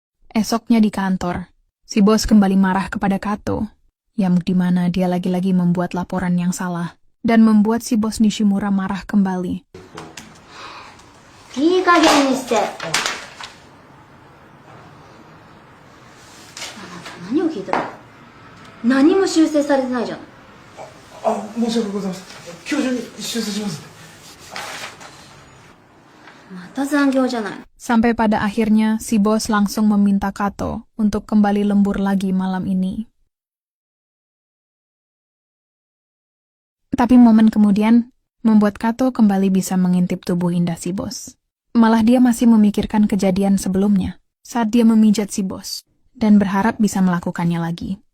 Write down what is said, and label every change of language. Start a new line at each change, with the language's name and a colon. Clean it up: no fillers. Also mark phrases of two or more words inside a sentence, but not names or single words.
Indonesian: Esoknya di kantor, si bos kembali marah kepada Kato, yang dimana dia lagi-lagi membuat laporan yang salah, dan membuat si bos Nishimura marah kembali.
Japanese: いい加減にして。あなた何を聞いてるの？何も修正されてないじゃん。申し訳ございません。今日中に修正します。また残業じゃない。
Indonesian: Sampai pada akhirnya, si bos langsung meminta Kato untuk kembali lembur lagi malam ini. Tapi momen kemudian, membuat Kato kembali bisa mengintip tubuh indah si bos. Malah dia masih memikirkan kejadian sebelumnya, saat dia memijat si bos, dan berharap bisa melakukannya lagi.